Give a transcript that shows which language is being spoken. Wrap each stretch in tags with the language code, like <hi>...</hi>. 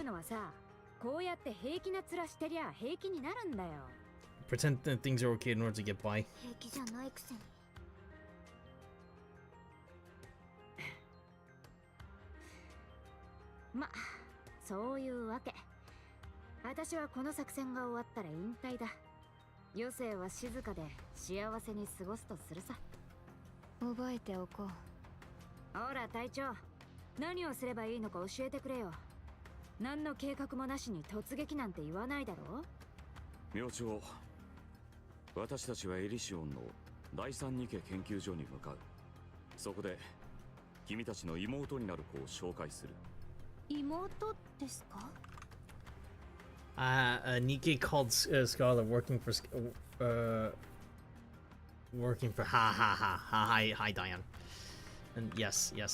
<ja>うのはさ、こうやって平気な面してりゃ平気になるんだよ。</ja> <en>Pretend that things are okay in order to get by.</en> <ja>平気じゃないくせに。ま、そういうわけ。私はこの作戦が終わったら引退だ。余生は静かで幸せに過ごすとするさ。覚えておこう。ほら隊長、何をすればいいのか教えてくれよ。何の計画もなしに突撃なんて言わないだろ。明朝、私たちはエリシオンの第三ニケ研究所に向かう。そこで君たちの妹になる子を紹介する。妹ですか？</ja> <en>Nikke called Scarlet working for hi Diane. And yes.</en>